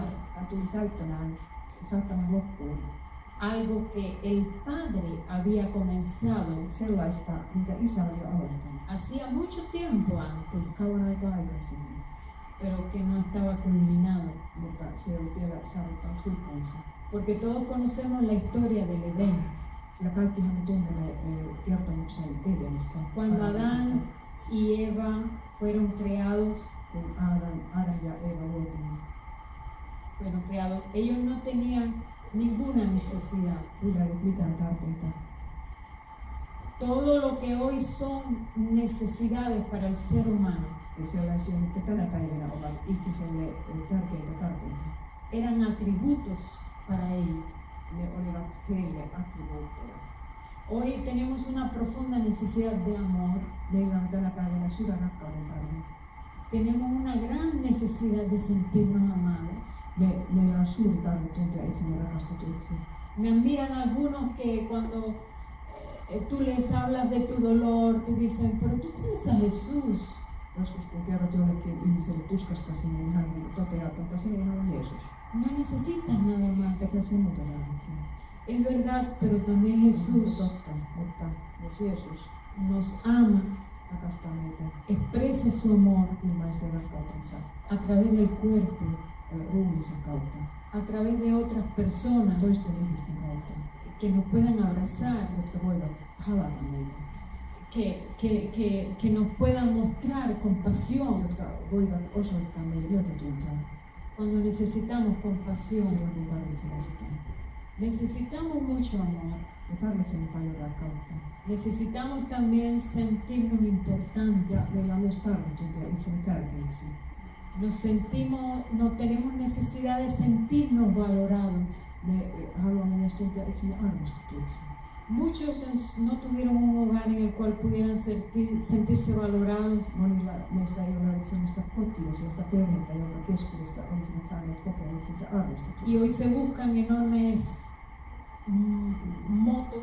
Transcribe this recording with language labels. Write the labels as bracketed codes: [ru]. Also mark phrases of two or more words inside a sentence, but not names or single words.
[fi] Hän tuli täyttämään, saattamaan loppuun [es] algo que el Padre había comenzado [fi] sellaista, minkä Isä oli jo aloittanut. [es] hacía mucho tiempo antes, [fi] Kauan aikaa aikaisemmin, [es] pero que no estaba culminado. [fi] mutta se ei ollut vielä saavuttanut huippuunsa. [es] Porque todos conocemos la historia del Edén. [fi] Sillä kaikkihan me tunnemme kertomuksen Edenistä. [es] Cuando [fi] Paratiisista. [es] Adán y Eva fueron creados, [fi] Kun Adam ja Eeva luotiin, [es] ellos no tenían ninguna necesidad. [fi] niillä ei ollut mitään tarpeita. [es] Todo lo que hoy son necesidades para el ser humano [fi] Ja sellaisia, mitkä tänä päivänä ovat ihmiselle tärkeitä tarpeita. [es] eran atributos para ellos. [fi] Ne olivat heille attribuutteja. [es] Hoy tenemos una profunda necesidad de amor. [fi] Meillä on tänä päivänä syvä rakkauden tarve. [es] Tenemos una gran necesidad de sentirnos amados. [fi] Meillä on suuri tarve tuntea itsemme rakastetuiksi. [es] Me admiran algunos que cuando tú les hablas de tu dolor, te dicen, pero tú tienes a Jesús. [fi] Joskus kun kerrot jollekin ihmiselle tuskastasi, niin hän toteaa, että se ei ole Jeesus. [es] No necesitas nada más. [fi] Eikä se muuta tarvitse. [es] Es verdad, pero también [fi] Se [es] Jesús [fi] totta, mutta jos Jeesus [es] nos ama, [fi] rakastaa meitä, [es] expresa su amor [fi] ilmaisee rakkautensa [es] a través del cuerpo, [fi] ruumiinsa kautta, [es] a través de otras personas [fi] toisten ihmisten kautta, [es] que nos puedan abrazar, [fi] jotka voivat halata meitä, [es] que nos puedan mostrar compasión [fi] jotka voivat osoittaa meille myötätuntoa [es] cuando necesitamos compasión. [fi] silloin, kun tarvitsemme sitä. [es] Necesitamos mucho amor. [fi] Me tarvitsemme paljon rakkautta. [es] Necesitamos también sentirnos importantes. [fi] Ja meillä on myös tarve tuntea itsemme tärkeäksi. [es] No tenemos necesidad de sentirnos valorados. [fi] Me haluamme myös tuntea itsemme arvostetuiksi. [es] Muchos no tuvieron un hogar en el cual pudieran sentirse valorados. [fi] Monilla meistä ei ole ollut sellaista kotia, sellaista perhettä, jonka keskuudessa olisivat saaneet kokea itsensä arvostetuiksi. [es] Y hoy se buscan enormes motos.